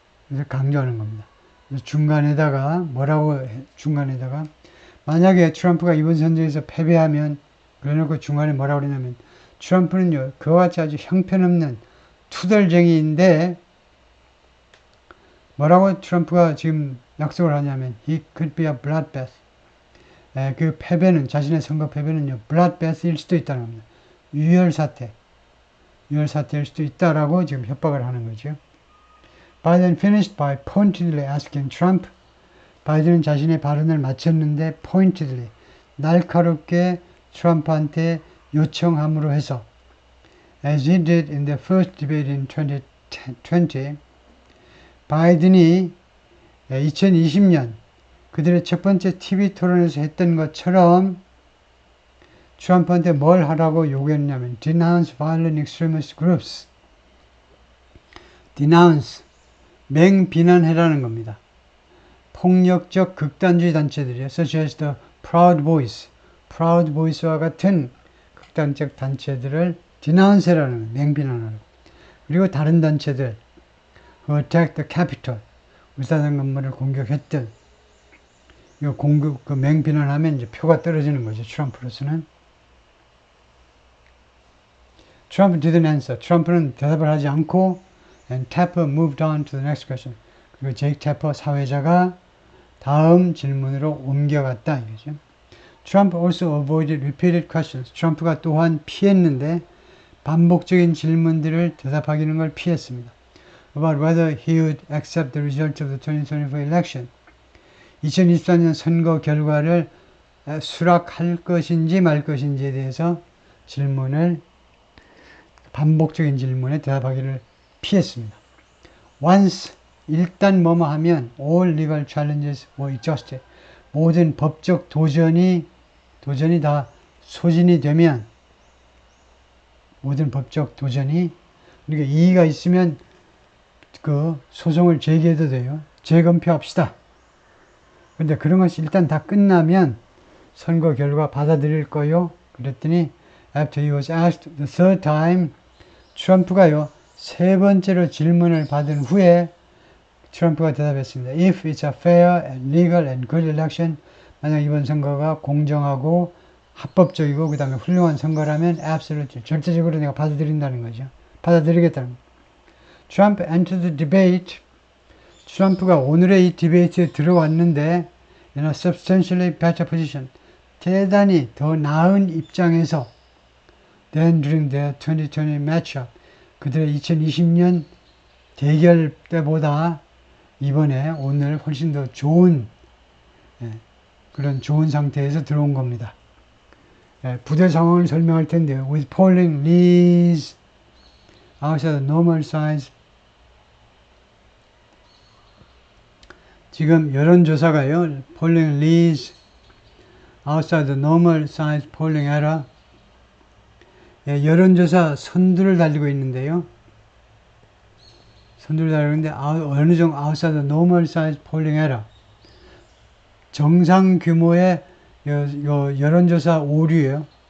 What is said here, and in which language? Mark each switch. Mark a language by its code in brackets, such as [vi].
[ko] 이것을 강조하는 겁니다. 중간에다가 중간에다가 만약에 트럼프가 이번 선거에서 패배하면 그래놓고 중간에 뭐라고 그러냐면 트럼프는요 그와 같이 아주 형편없는 투덜쟁이인데 뭐라고 트럼프가 지금 약속을 하냐면 [en] he could be a bloodbath. [ko] 그 패배는 자신의 선거 패배는요 bloodbath일 수도 있다는 겁니다. 유혈사태일 수도 있다라고 지금 협박을 하는 거죠. [en] Biden finished by pointedly asking Trump. [ko] 바이든은 자신의 발언을 마쳤는데 pointedly 날카롭게 트럼프한테 요청함으로 해서 [en] as he did in the first debate in 2020 [ko] 바이든이 2020년 그들의 첫 번째 TV 토론에서 했던 것처럼 트럼프한테 뭘 하라고 요구했냐면 [en] denounce violent extremist groups. [ko] denounce 맹비난해라는 겁니다. 폭력적 극단주의 단체들이요. [en] such as the Proud Boys [ko] 와 같은 극단적 단체들을 denounce라는 맹비난하라고. 그리고 다른 단체들 [en] who attacked the Capitol [ko] 의사당 건물을 공격했던 이거 그 맹비난하면 이제 표가 떨어지는 거죠. 트럼프로서는. [en] Trump didn't answer. [ko] 트럼프는 대답을 하지 않고 [en] and Tapper moved on to the next question. [ko] 그리고 제이크 태퍼 사회자가 다음 질문으로 옮겨갔다 이거죠. [en] Trump also avoided repeated questions. [ko] 트럼프가 또한 피했는데 반복적인 질문들을 대답하기는 걸 피했습니다. [en] About whether he would accept the result of the 2024 election. [ko] 2024년 선거 결과를 수락할 것인지 말 것인지에 대해서 반복적인 질문에 대답하기를 피했습니다. [en] Once [ko] 일단 뭐뭐 하면 [en] all legal challenges were exhausted. [ko] 모든 법적 도전이 다 소진이 되면 모든 법적 도전이 그러니까 이의가 있으면 그 소송을 제기해도 돼요. 재검표합시다. 근데 그런 것이 일단 다 끝나면 선거 결과 받아들일 거요. 그랬더니 [en] after he was asked the third time [ko] 트럼프가요. 세 번째로 질문을 받은 후에 트럼프가 대답했습니다. [en] If it's a fair and legal and good election, [ko] 만약 이번 선거가 공정하고 합법적이고 그 다음에 훌륭한 선거라면 absolutely, 절대적으로 내가 받아들인다는 거죠. 받아들이겠다는 거죠. [en] Trump entered the debate. [ko] 트럼프가 오늘의 이 디베이트에 들어왔는데 [en] in a substantially better position, [ko] 대단히 더 나은 입장에서 [en] than during their 2020 matchup, [ko] 그들의 2020년 대결 때보다 이번에 오늘 훨씬 더 좋은 그런 좋은 상태에서 들어온 겁니다. 부대 상황을 설명할 텐데요. [en] With polling leads outside the normal size. [ko] 지금 여론조사가요. [en] Polling leads outside the normal size polling error. [ko] 여론조사 선두를 달리고 있는데요. 선두를 달리는데 어느 정도 [en] outside the normal size polling error. [ko] 정상 규모의 여론조사 오류예요.